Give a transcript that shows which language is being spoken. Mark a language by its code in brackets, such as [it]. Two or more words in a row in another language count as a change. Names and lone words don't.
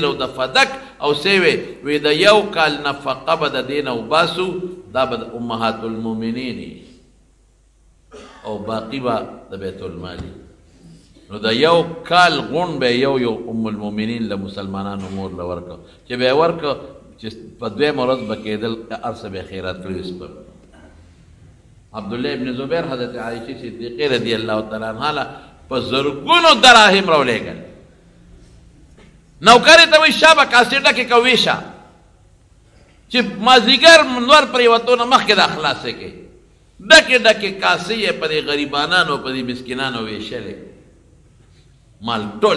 [ps] او د فدک او څه وی د یو کال نفقه به د دې نه وباسو دا به د امهات المؤمنین او باقي به د بیت المالي نو د یو کال غون به یو ام المؤمنین له مسلمانانو مور له ورکړه چې به یې ورکړه چې په دویمه ورځ به کېدل هر څه به یې خیرات کړي سپر عبدالله ابن زبیر حضرت عائشہ صدیقہ [ar] رضی اللہ تعالی عنہ [ps] له په زرګونو دراهم راولېږل نوکرې ته وایي شابه کاسې ډکې که ویشه چې مازدیګر نور پرېوتو نه مخکې دا خلاصې کړې ډکې ډکې کاسې یې په دې غریبانانو په دې مسکینانو ویشلې مال ټول